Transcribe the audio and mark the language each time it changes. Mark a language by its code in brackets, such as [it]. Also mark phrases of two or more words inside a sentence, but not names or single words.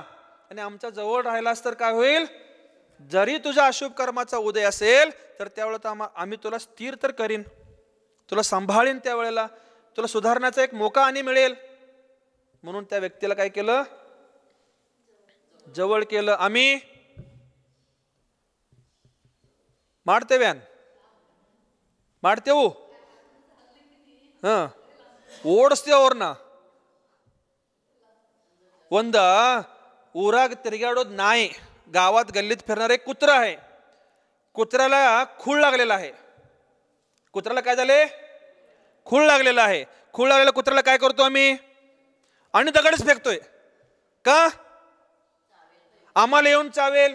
[mr] आणि आमच्या जवळ राहिलास तर काय होईल, जरी तुझ्या अशुभ कर्माचा उदय असेल तर त्यावेळेला आम्ही तुला स्थिर तर करीन, तुला सांभाळीन, त्यावेळेला तुला सुधारण्याचा एक मोका आणि मिळेल. म्हणून त्या व्यक्तीला काय केलं, जवळ केलं. [kn] आम्ही ಮಾಡ್ತೇವ್ಯಾನ್ ಮಾಡ್ತೇವು ಓಡಿಸ್ತೇವೆ ಅವ್ರನ್ನ. ಒಂದ ಊರಾಗ ತಿರುಗಾಡೋದು [mr] नाई, गावात गल्लीत फिरणारे कुत्रा आहे. कुत्र्याला खूळ लागलेला आहे. कुत्र्याला काय झाले, खूळ लागलेला आहे. खूळ लागलेल्या कुत्र्याला काय करतो आम्ही, आणि दगडच फेकतोय. का, आम्हाला येऊन चावेल.